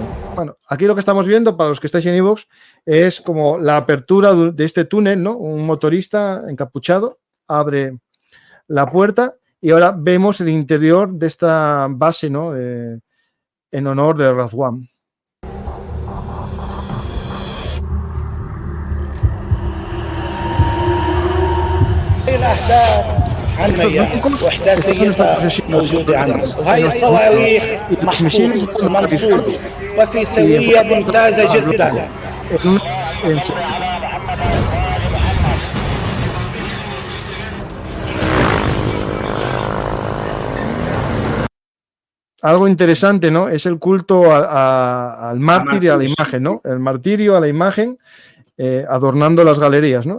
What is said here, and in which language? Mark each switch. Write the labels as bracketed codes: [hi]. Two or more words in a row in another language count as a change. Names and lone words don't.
[es] Bueno, aquí lo que estamos viendo, para los que estáis en iVoox, es como la apertura de este túnel, ¿no? Un motorista encapuchado abre la puerta y ahora vemos el interior de esta base, ¿no? En honor de Radwan. [ar] موجودة عندنا وهي الصواريخ محفوظة ومنصوبة وفي سوية ممتازة جدا. [es] Algo interesante, ¿no? Es el culto al mártir y a la imagen, ¿no? El martirio a la imagen, adornando las galerías, ¿no?